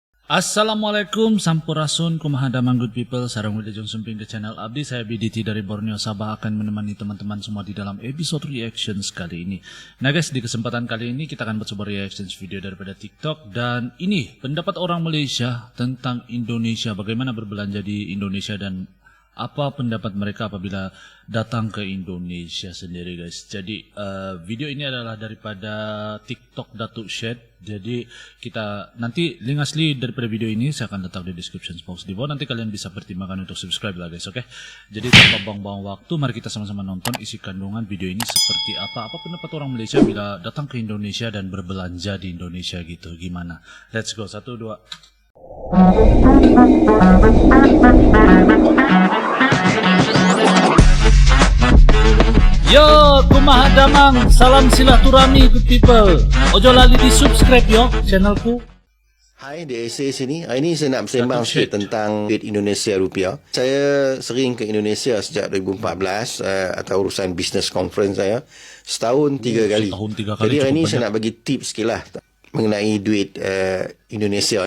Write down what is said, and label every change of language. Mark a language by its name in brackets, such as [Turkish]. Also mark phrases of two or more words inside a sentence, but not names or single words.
[Sundanese] Assalamualaikum, Sampurasun, kumaha damang [English] good people, [Sundanese] sarang wilujeng sumping ke channel Abdi. [Indonesian] Saya BDT dari Borneo Sabah akan menemani teman-teman semua di dalam episode reactions kali ini. Nah guys, di kesempatan kali ini kita akan buat sebuah [English] reactions video [Indonesian] daripada TikTok. Dan ini pendapat orang Malaysia tentang Indonesia, bagaimana berbelanja di Indonesia dan apa pendapat mereka apabila datang ke Indonesia sendiri guys. Jadi video ini adalah daripada TikTok Datuk Syed. Jadi kita nanti link asli daripada video ini saya akan letak di [English] description box [Indonesian] di bawah. Nanti kalian bisa pertimbangkan untuk subscribe lah guys, oke? Jadi tanpa buang-buang waktu, mari kita sama-sama nonton isi kandungan video ini seperti apa. Apa pendapat orang Malaysia bila datang ke Indonesia dan berbelanja di Indonesia gitu, gimana? [English] Let's go, 1, 2. [Sundanese] Yo, kumaha damang, salam silaturahmi [English] good people. [Javanese] Ojo lali di subscribe yo channelku. [Malay] Hai, di essay sini. Hari ini saya nak bersembang sikit tentang duit Indonesia rupiah. Saya sering ke Indonesia sejak 2014 atau urusan [English] business conference [Malay] saya. Setahun 3 kali. Jadi hari ini saya nak bagi tips sikit lah mengenai duit Indonesia.